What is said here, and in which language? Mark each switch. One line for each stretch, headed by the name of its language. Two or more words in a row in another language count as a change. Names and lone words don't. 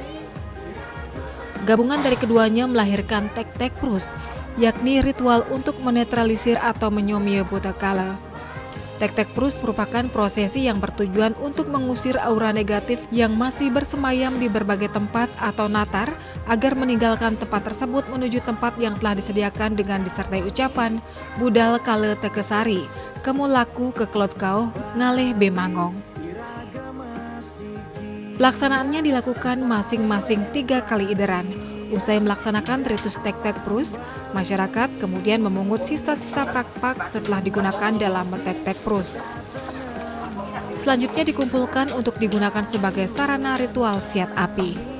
Indonesian: Gabungan dari keduanya melahirkan tek-tek prus, yakni ritual untuk menetralisir atau menyomie buta kala. Tek-tek prus merupakan prosesi yang bertujuan untuk mengusir aura negatif yang masih bersemayam di berbagai tempat atau natar agar meninggalkan tempat tersebut menuju tempat yang telah disediakan dengan disertai ucapan
Balinese: budal kale tekesari, kemulaku kekelot kau ngaleh bemangong.
Indonesian: Pelaksanaannya dilakukan masing-masing 3 kali ideran. Usai melaksanakan ritus tek-tek prus, masyarakat kemudian memungut sisa-sisa prak-pak setelah digunakan dalam tek-tek prus. Selanjutnya dikumpulkan untuk digunakan sebagai sarana ritual siat api.